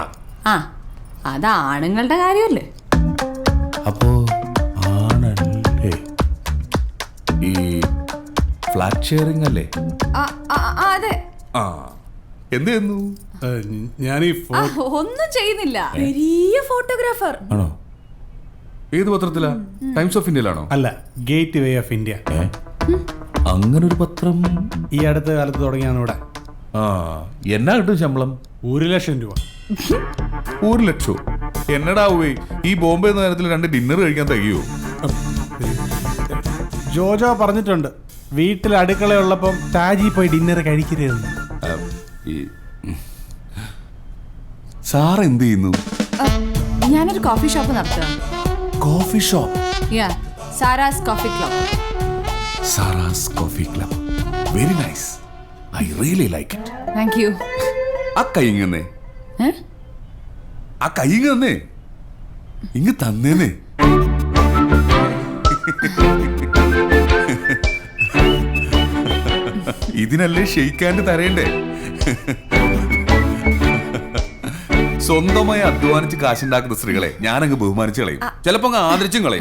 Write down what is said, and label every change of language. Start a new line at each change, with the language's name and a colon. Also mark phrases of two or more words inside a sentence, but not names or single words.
Malayalam: ആ, അത് ആണുങ്ങളുടെ കാര്യമല്ലേ? അപ്പോ ആണല്ലേ? ഈ
English: flat sharing
Malayalam: അല്ലേ? അതെ. ആ, എന്ത് ചെയ്യുന്നു? ഞാൻ ഈ ഒന്നും ചെയ്യുന്നില്ല.
Tamil: பெரிய போட்டோகிராஃபர்.
Malayalam: ആണോ? ഏത് പത്രത്തിലാ? ടൈംസ് ഓഫ് ഇന്ത്യയിലാണോ? അല്ല, ഗേറ്റ് വേ ഓഫ് ഇന്ത്യ. അങ്ങനൊരു പത്രം ഈ അടുത്ത കാലത്ത് തുടങ്ങിയാണ് ഇവിടെ. ആ, എന്നാ കിട്ടും ശമ്പളം? 1,00,000 രൂപ. 1 ലക്ഷം? എന്നടാവേ, ഈ ബോംബെ നേരത്തിൽ 2 ഡിന്നർ കഴിക്കാൻ തികയോ? ജോജോ പറഞ്ഞിട്ടുണ്ട്, വീട്ടിൽ അടുക്കളയുള്ളപ്പം താജി പോയി ഡിന്നർ കഴിക്കരുതെന്ന്. സാർ എന്ത് ചെയ്യുന്നു? ഞാനൊരു
English: coffee shop
Malayalam: നടത്തുക.
English: coffee shop? Yeah, സാറാസ് കോഫി ക്ലബ്. സാറാസ് കോഫി ക്ലബ്. very nice. I really like it. thank you.
Malayalam: ആ കൈ ഇങ്ങന്നേ. ആ കൈ ഇങ്ങന്നേ. ഇങ്ങ് തന്നേന്നേ. ഇതിനല്ലേ ഷെയ്ക്കാൻഡ് തരേണ്ടേ? സ്വന്തമായി അധ്വാനിച്ച് കാശുണ്ടാക്കുന്ന സ്ത്രീകളെ ഞാനങ്ങ് ബഹുമാനിച്ചു കളയും, ചിലപ്പോ അങ്ങ് ആദരിച്ചും കളയും.